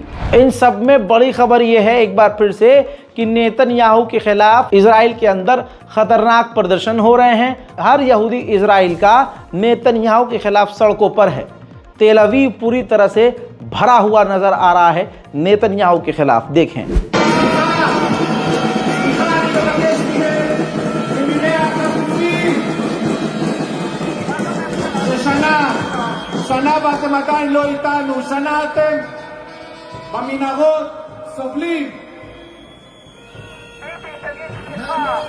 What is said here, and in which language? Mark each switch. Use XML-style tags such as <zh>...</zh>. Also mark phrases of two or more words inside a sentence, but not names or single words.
<hi>इन सब में बड़ी खबर यह है एक बार फिर से कि नेतन्याहू के खिलाफ इजराइल के अंदर खतरनाक प्रदर्शन हो रहे हैं। हर यहूदी इजराइल का नेतन्याहू के खिलाफ सड़कों पर है। तेल अवीव पूरी तरह से भरा हुआ नजर आ रहा है नेतन्याहू के खिलाफ। देखें,</hi> <he>שנה ואתם עדיין לא איתנו, שנה אתם במנהרות סובלים.</he>